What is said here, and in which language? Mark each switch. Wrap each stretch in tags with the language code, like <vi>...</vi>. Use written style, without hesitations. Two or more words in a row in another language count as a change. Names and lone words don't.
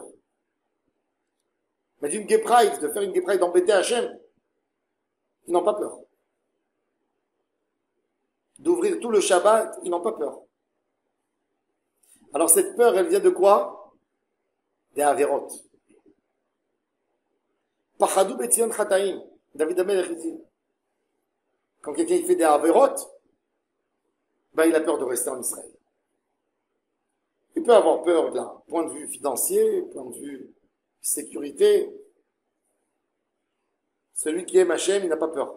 <fr>Mais d'une</fr> <en>gay pride,</en> <fr>de faire une</fr> <en>gay pride,</en> <fr>d'embêter Hachem, ils n'ont pas peur. D'ouvrir tout le Shabbat, ils n'ont pas peur. Alors cette peur, elle vient de quoi? Des Averot.</fr> <he>פחדו בציון חטאים.</he> <fr>David Amelech dit, quand quelqu'un fait des Averot, ben il a peur de rester en Israël. Il peut avoir peur d'un point de vue financier, point de vue sécurité. Celui qui aime Hachem, il n'a pas peur.</fr>